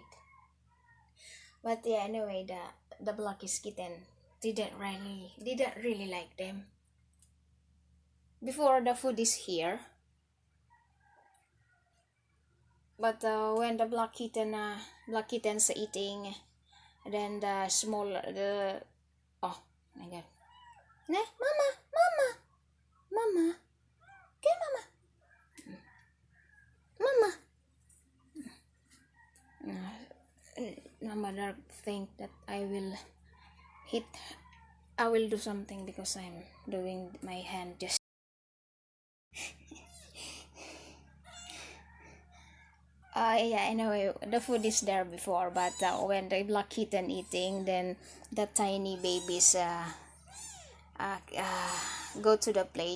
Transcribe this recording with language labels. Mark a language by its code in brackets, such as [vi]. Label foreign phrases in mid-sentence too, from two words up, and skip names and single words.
[en] But yeah, anyway, the blackest kitten didn't really like them. Before, the food is here, but when the black kittens eating, then the smaller, oh my god, mama, okay, mama. Mama Dark think that I will do something because I'm doing my hand just. Yeah, anyway, the food is there before, but when the black kitten eating, then the tiny babies go to the plate.